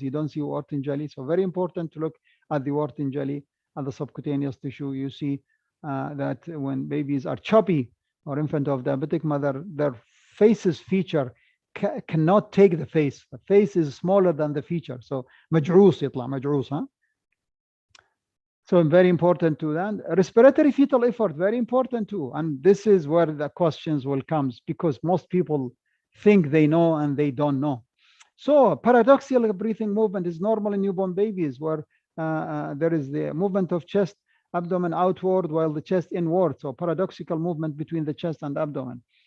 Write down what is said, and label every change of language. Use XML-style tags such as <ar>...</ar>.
<en>You don't see Wharton jelly. So very important to look at the Wharton jelly and the subcutaneous tissue. You see that when babies are chubby or infant of diabetic mother, their faces feature cannot take the face. The face is smaller than the feature.</en> <ar>So مجعوس يطلع مجعوس, huh?</ar> <en>So very important to that. Respiratory fetal effort, very important too. And this is where the questions will come because most people think they know and they don't know. So paradoxical breathing movement is normal in newborn babies where there is the movement of chest, abdomen outward while the chest inward. So paradoxical movement between the chest and abdomen.</en>